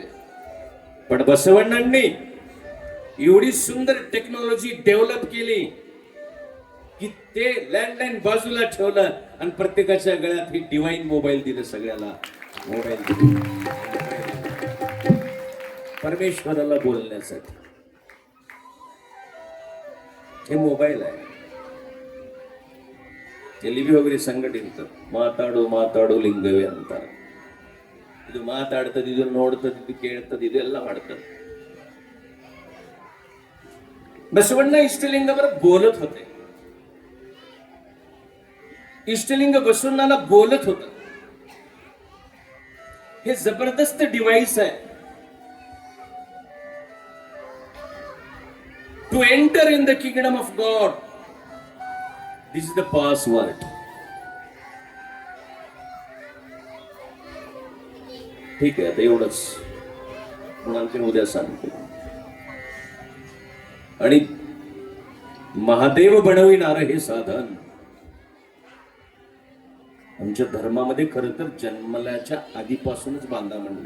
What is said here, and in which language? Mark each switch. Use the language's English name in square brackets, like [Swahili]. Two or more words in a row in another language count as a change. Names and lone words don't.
[Marathi] पण बसवण्णांनी एवढी सुंदर [English] technology develop [Marathi] केली की ते लँडलाईन बाजूला ठेवलं आणि प्रत्येकाच्या गळ्यात हे [English] divine mobile [Marathi] दिलं. सगळ्याला मोबाईल दिलं परमेश्वराला बोलण्यासाठी. हे मोबाईल आहे. [Kannada] ಎಲ್ಲಿಗೆ ಹೋಗ್ರಿ ಸಂಘಟಿತ ಮಾತಾಡು ಲಿಂಗವೇ ಅಂತಾರೆ. ಇದು ಮಾತಾಡ್ತದೆ, ಇದು ನೋಡ್ತದೆ, ಇದು ಕೇಳ್ತದೆ, ಇದೆಲ್ಲ ಮಾಡ್ತದೆ. [Marathi] बसवण्ण इष्टलिंगावर बोलत होते. इष्टलिंग बसवण्णाला बोलत होत. हे जबरदस्त डिव्हाइस आहे. [English] To enter in the kingdom of God, this is the password. [Marathi] ठीक आहे, आता एवढंच. आणखी उद्या सांगतो. आणि महादेव बनविणार हे साधन आमच्या धर्मामध्ये खरं तर जन्मल्याच्या आधीपासूनच बांधा म्हणले.